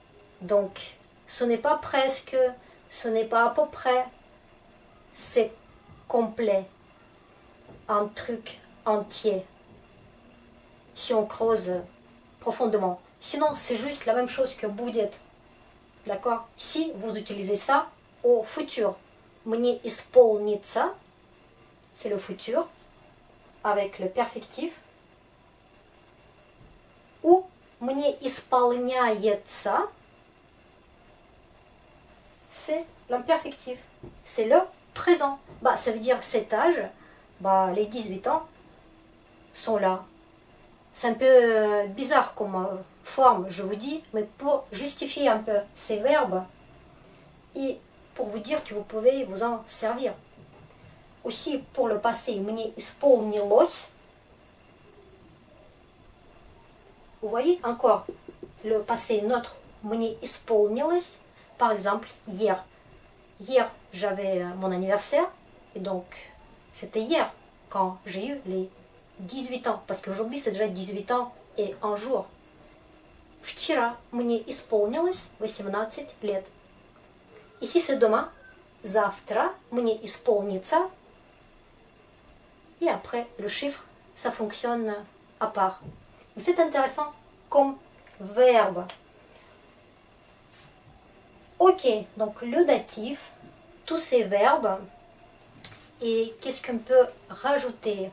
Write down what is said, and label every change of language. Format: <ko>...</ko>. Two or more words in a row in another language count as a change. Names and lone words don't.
<fr>Donc, ce n'est pas presque, ce n'est pas à peu près, c'est complet, un truc entier. Si on creuse profondément. Sinon, c'est juste la même chose que будет. D'accord? Si vous utilisez ça au futur.</fr> <ru>Мне исполнится,</ru> <fr>c'est le futur, avec le perfectif.</fr> <ru>Ou мне исполняется,</ru> <fr>c'est l'imperfectif. C'est le présent. Bah, ça veut dire cet âge, bah, les 18 ans sont là. C'est un peu bizarre comme forme, je vous dis, mais pour justifier un peu ces verbes et pour vous dire que vous pouvez vous en servir. Aussi pour le passé,</fr> <ru>мне исполнилось.</ru> <fr>Vous voyez encore le passé neutre,</fr> <ru>мне исполнилось.</ru> <fr>Par exemple, hier. Hier, j'avais mon anniversaire et donc c'était hier quand j'ai eu les 18 ans, parce qu'aujourd'hui c'est déjà 18 ans et un jour.</fr> <ru>Вчера мне исполнилось 18 лет.</ru> <fr>Ici c'est demain.</fr> <ru>Завтра мне исполнится.</ru> <fr>Et après, le chiffre, ça fonctionne à part. C'est intéressant comme verbe. Ok, donc le datif, tous ces verbes. Et qu'est-ce qu'on peut rajouter?</fr>